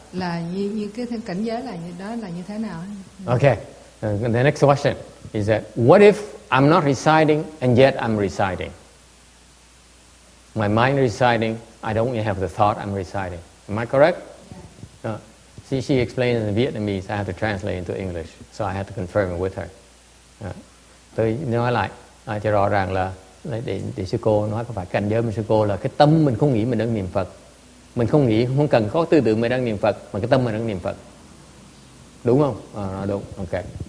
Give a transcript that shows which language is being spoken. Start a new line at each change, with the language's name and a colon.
Vietnamese: Là như cái cảnh giới là như đó là như thế nào?
English: Okay. The next question is that what if I'm not reciting and yet I'm reciting? My mind reciting, I don't even have the thought I'm reciting. Am I correct? Yeah. She explained in Vietnamese. I have to translate into English, so I have to confirm it with her.
Vietnamese: Tôi nói lại cho rõ ràng là để sư cô nói có phải cảnh giới của sư cô là cái tâm mình không nghĩ mình đang niệm Phật, mình không nghĩ, không cần có tư tưởng mình đang niệm Phật, mà cái tâm mình đang niệm Phật, đúng không? Đúng. Okay.